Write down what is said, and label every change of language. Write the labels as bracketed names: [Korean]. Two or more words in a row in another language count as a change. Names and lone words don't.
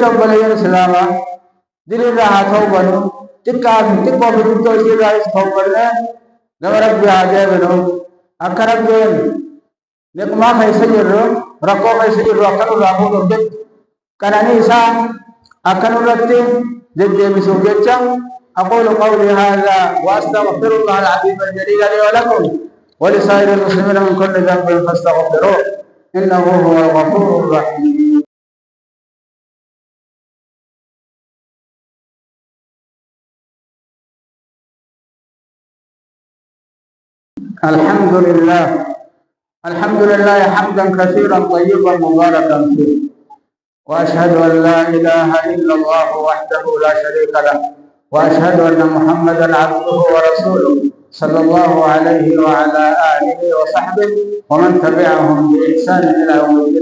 [Oromo] obboleeyyan islaamaa dilirraa haa ta'u bannu xiqqoo fi guddoo isiirraas ta'u bannee gama rabbii haa deebinu akka rabbiin niqmaa keessa jirru rakkoo keessa jirru akka nurraa fuudhuuf jecha qananii isaa akka nurratti deddeebisuuf jecha [Arabic] أقول قولي هذا وأستغفر الله العظيم الجليل لي ولكم ولسائر المسلمين من كل ذنب فاستغفروه إنه هو الغفور الرحيم. الحمد لله حمدا كثيرا طيبا مباركا فيه وأشهد أن لا إله إلا الله وحده لا شريك له وأشهد أن محمدا عبده ورسوله صلى الله عليه وعلى آله وصحبه ومن تبعهم بإحسان إلى يوم الدين.